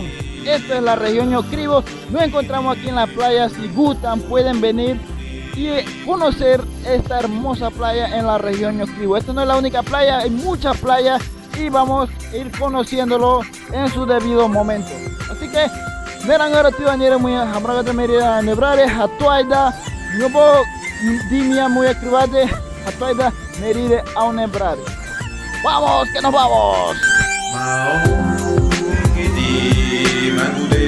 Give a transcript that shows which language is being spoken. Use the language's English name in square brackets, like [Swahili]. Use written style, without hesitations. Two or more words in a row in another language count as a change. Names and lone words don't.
[Spanish] Esta es la región Ñocribo. Nos encontramos aquí en la playa. Si gustan pueden venir y conocer esta hermosa playa en la región Ñocribo. Esta no es la única playa, hay muchas playas y vamos a ir conociéndolo en su debido momento. Así que [Ngäbere] Merang arati anire muya hamragata merida nebrare hatuaida nyobo dimia muya krivade hatuaida meride au nebrare. [Spanish] ¡Vamos, que nos vamos!